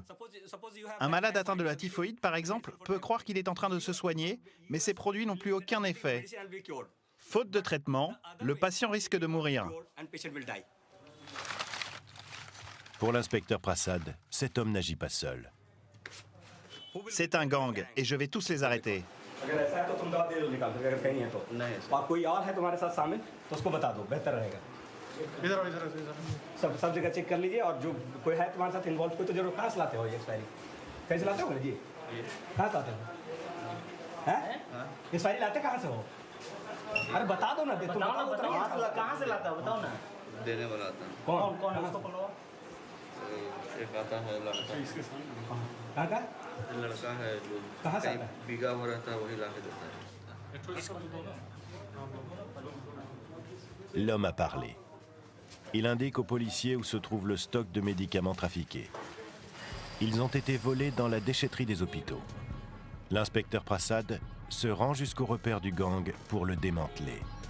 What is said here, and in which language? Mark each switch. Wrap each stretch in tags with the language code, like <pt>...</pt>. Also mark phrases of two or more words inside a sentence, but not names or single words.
<fr>Un malade atteint de la typhoïde, par exemple, peut croire qu'il est en train de se soigner, mais ces produits n'ont plus aucun effet. Faute de traitement, le patient risque de mourir. Pour l'inspecteur Prasad, cet homme n'agit pas seul. C'est un gang et je vais tous les arrêter.</fr> <hi>सब जगह चेक कर लीजिए और जो कोई है तुम्हारे साथ इन्वॉल्व कोई तो जरूर कहाँ से लाते हो ये एक्सपायरी कहीं से लाते हो जी कहाँ से लाते हो हैं एक्सपायरी लाते कहाँ से हो अरे बता दो ना तुम बताओ कहाँ से लाता हो बताओ ना देने वाला आता कौन कौन है उसको बोलो एक आता है लड़का कहाँ का लड़का है जो कहाँ से बिगा हुआ रहता है वही ला के देता है</hi> <fr>L'homme a parlé. Il indique aux policiers où se trouve le stock de médicaments trafiqués. Ils ont été volés dans la déchetterie des hôpitaux. L'inspecteur Prasad se rend jusqu'au repère du gang pour le démanteler.</fr>